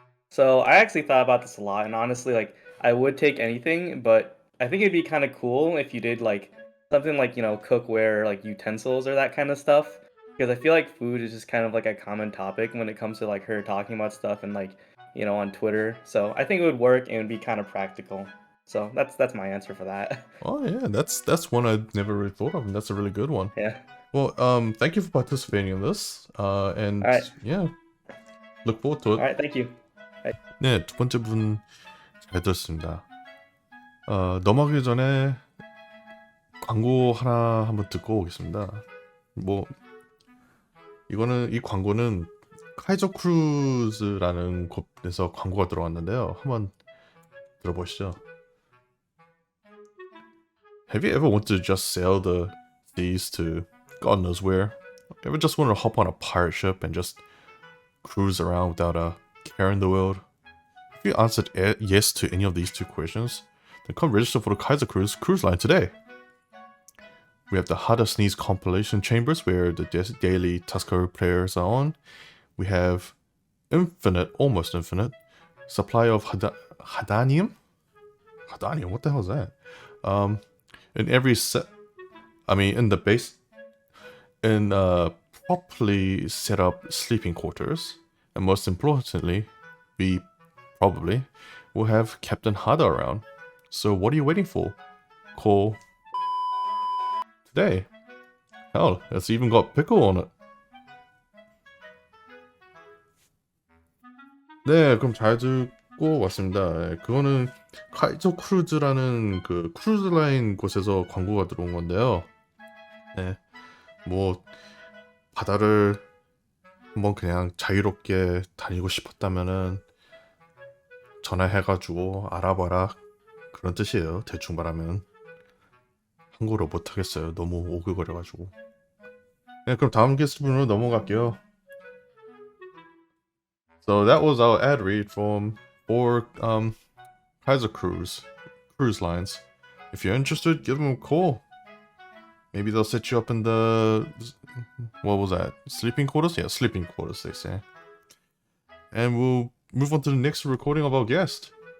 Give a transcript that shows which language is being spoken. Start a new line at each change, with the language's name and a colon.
English: So I actually thought about this a lot, and honestly, like I would take anything, but I think it'd be kind of cool if you did like something like cookware, like utensils or that kind of stuff, because I feel like food is just kind of like a common topic when it comes to like her talking about stuff and like on Twitter. So I think it would work and it'd be kind of practical. So that's my answer for that. Oh yeah, that's one I'd never really thought of, and that's a really good one. Yeah. Well, thank you for participating in this. And All right. yeah, look forward to it. All right. Thank you.
Korean: 네, 두 번째 분 잘 들었습니다. 넘어가기 전에 광고 하나 한번 듣고 오겠습니다. 뭐 이 광고는 카이저 크루즈라는 곳에서 광고가 들어왔는데요. 한번 들어보시죠.
English: Have you ever wanted to just sail the seas to God knows where? Ever just want to hop on a pirate ship and just cruise around without a care in the world? If you answered yes to any of these two questions, then come register for the Kaizocruise cruise line today. We have the Hada Sneeze compilation chambers where the daily Tusker players are on. We have almost infinite, supply of Hadanium? Hadanium, what the hell is that? In every set, in the base, in properly set up sleeping quarters, and most importantly, we probably will have Captain Hada around. So what are you waiting for? Call today. Hell, it's even got pickle on it.
Korean: 네, 그럼 잘 듣고 왔습니다. 그거는 카이저 크루즈라는 그 크루즈 라인 곳에서 광고가 들어온 건데요. 네, 뭐 바다를 한번 그냥 자유롭게 다니고 싶었다면은 전화해가지고 알아봐라 그런 뜻이에요. 대충 말하면 한국어를 못하겠어요. 너무 오글거려가지고. 네, 그럼 다음 게스트분으로 넘어갈게요.
English: So that was our ad read for Kaizocruise cruise lines. If you're interested, give them a call. Maybe they'll set you up in the, what was that? Sleeping quarters? Yeah, sleeping quarters, they say. And we'll move on to the next recording of our guest.